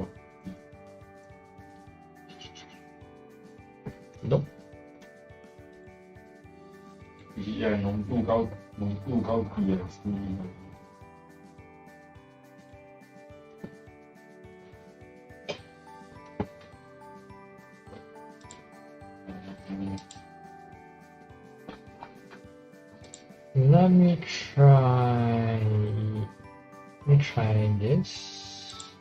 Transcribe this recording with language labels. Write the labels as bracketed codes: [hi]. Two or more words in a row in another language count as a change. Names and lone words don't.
[en] Nope. [yue] 濃度高啲嘅聲音。 [en] Let me try this.